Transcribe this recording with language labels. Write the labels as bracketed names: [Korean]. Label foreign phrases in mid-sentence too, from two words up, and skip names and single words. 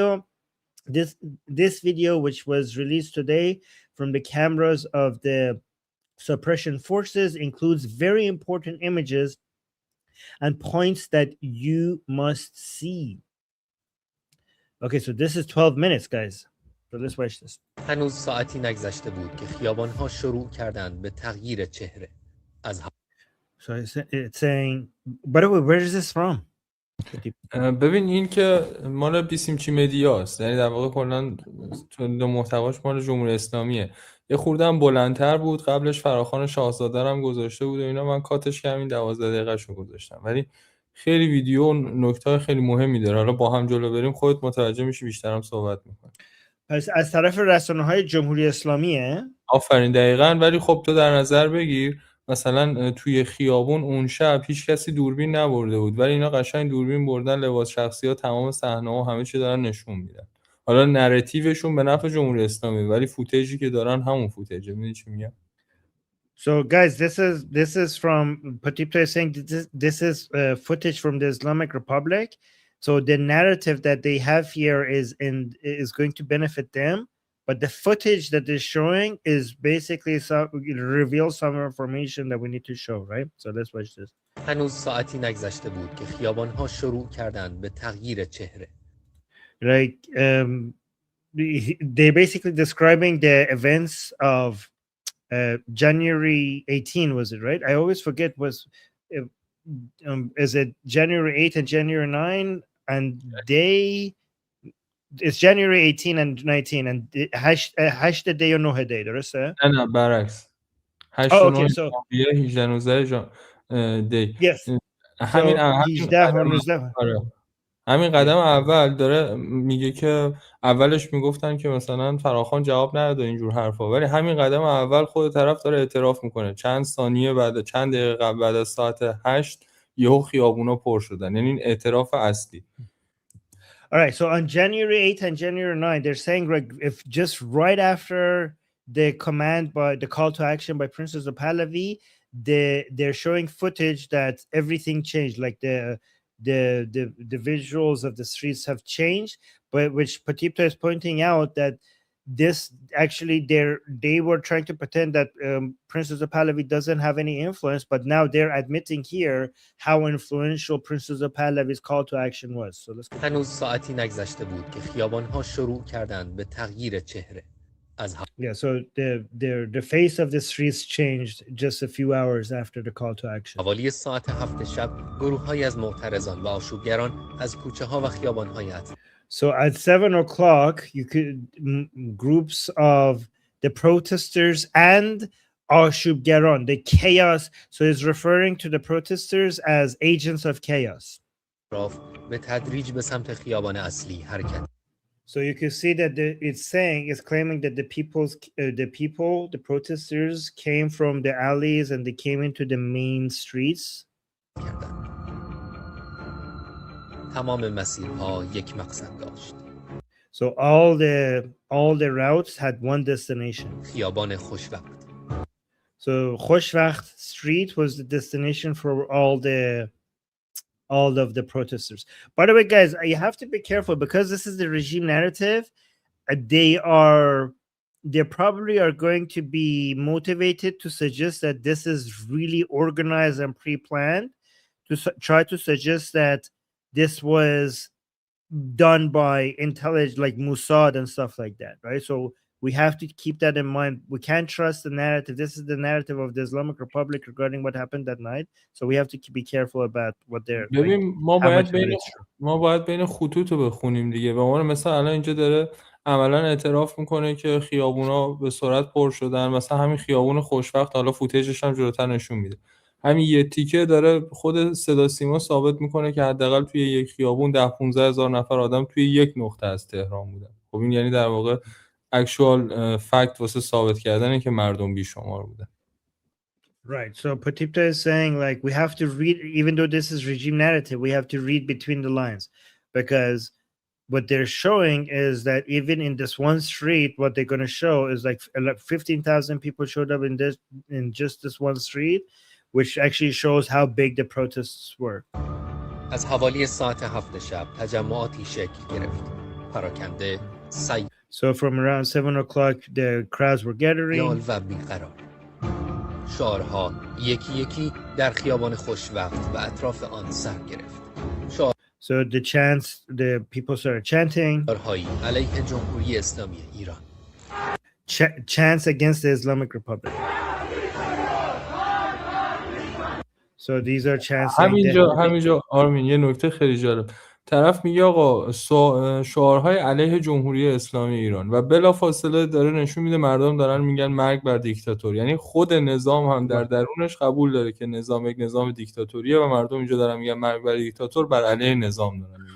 [English] This video, which was released today from the cameras of the suppression forces, includes very important images and points that you must see. Okay, so this is 12 minutes, guys. So let's watch this. [Persian] هنوز ساعتی نگذشته بود که خیابان‌ها شروع کردند به تغییر چهره. از [English] So it's saying, by the way, where is this from? [Persian] ببین این که مال بیسیمچی مدیاست، یعنی در واقع کلا تولید محتواش مال جمهوری اسلامیه. یه خورده هم بلندتر بود، قبلش فراخوان شاهزاده هم گذاشته بود و اینا، من کاتش کردم 12 دقیقه‌شو گذاشتم، ولی خیلی ویدیو و نکته خیلی مهمی داره. حالا با هم جلو بریم خودت متوجه میشی، بیشتر هم صحبت می‌کنیم. پس از طرف رسانه‌های جمهوری اسلامیه. آفرین دقیقاً. ولی خب تو در نظر بگیر مثلا توی خیابون اون شب هیچ کسی دوربین نبرده بود، ولی اینا قشنگ دوربین بردن، لباس شخصی ها، تمام صحنه و همه چی دارن نشون میدن. حالا نراتیوشون به نفع جمهوری اسلامی، ولی فوتیجی که دارن همون فوتیجه. میدونی چی میگم؟ [English] So guys, this is from Patipta is saying this is footage from the Islamic Republic. So the narrative that they have here is going to benefit them, but the footage that they're showing is basically reveals some information that we need to show, right? So let's watch this. [Persian] هنوز ساعتی نگذشته بود که خیابان‌ها شروع کردند به تغییر چهره. [English] Like they basically describing the events of January 18, was it right? I always forget, is it January 8 and January 9, and it's January 18 and 19 and hash the day or no day, [Persian] درسته؟ نه برعکس. 8 و 9 ژانویه 18 19 دی. Yes. همین 18 و 19. همین قدم اول داره میگه که اولش میگفتن که مثلا فراخوان جواب نداد اینجور حرفا، ولی همین قدم اول خود طرف داره اعتراف میکنه چند ثانیه بعد، چند دقیقه قبل، بعد از ساعت 8 یهو خیابونا پر شدن. یعنی این اعتراف اصلی. [English] All right, so on January 8 and January 9, they're saying if just right after the command by the call to action by Princess of Pahlavi, they're showing footage that everything changed, like the visuals of the streets have changed, but which Patipta is pointing out that this actually they were trying to pretend that Princess of Pahlavi doesn't have any influence, but now they're admitting here how influential Princess of Pahlavi's call to action was. So let's go. [Persian] هنوز ساعتی نگذشته بود که خیابان‌ها شروع کردند به تغییر چهره. [English] Yeah, so the face of the streets changed just a few hours after the call to action. [Persian] حوالی ساعت 7 شب گروه‌هایی از معترضان و آشوبگران از کوچه‌ها و خیابان‌های [English] So at 7 o'clock, you could groups of the protesters and Ashubgaron, the chaos. So it's referring to the protesters as agents of chaos. [Persian] به تدریج به سمت خیابان اصلی حرکت. [English] So you can see that it's claiming that the protesters came from the alleys and they came into the main streets. [Persian] تمام مسیرها یک مقصد داشت. [English] So all the routes had one destination. [Persian] خیابان خوشوقت. [English] So Khoshvakht Street was the destination for all of the protesters. By the way, guys, you have to be careful because this is the regime narrative. They probably are going to be motivated to suggest that this is really organized and pre-planned, to try to suggest that this was done by intelligence like Mossad and stuff like that, right? So we have to keep that in mind. We can't trust the narrative. This is the narrative of the Islamic Republic regarding what happened that night. So we have to be careful about what they're. [Persian] ببین ما باید بین خطوط رو بخونیم دیگه. به عنوان مثلا الان اینجا داره عملا اعتراف میکنه که خیابونا به سرعت پر شدن. مثلا همین خیابون خوشوقت، حالا فوتیجش هم جلوتر نشون میده. همین یه تیکه داره خود صدا سیما ثابت میکنه که حداقل توی یک خیابون 10-15 هزار نفر آدم توی یک نقطه از تهران بودن. خب این یعنی در واقع [English] actual fact [Persian] واسه ثابت کردنه که مردم بیشمار بودن. [English] Right. So Patipta is saying like we have to read, even though this is regime narrative, we have to read between the lines, because what they're showing is that even in this one street, what they're going to show is like 15,000 people showed up in just this one street, which actually shows how big the protests were. [Persian] از حوالی ساعت 7 شب تجمعاتی شکل گرفت. پراکنده [English] So from around 7 o'clock, the crowds were gathering. [Persian] و بیقرار. شعارها یکی یکی در خیابان خوشوقت و اطراف آن سر گرفت. [English] So the people started chanting. [Persian] علیه جمهوری اسلامی ایران. [English] Chants against the Islamic Republic. So these are chants. [Persian] همینجا آرمین یه نکته خیلی جالب. طرف میگه آقا شعارهای علیه جمهوری اسلامی ایران و بلافاصله داره نشون میده مردم دارن میگن مرگ بر دیکتاتور. یعنی خود نظام هم در درونش قبول داره که نظام یک نظام دیکتاتوریه و مردم اینجا دارن میگن مرگ بر دیکتاتور، بر علیه نظام دارن میگن.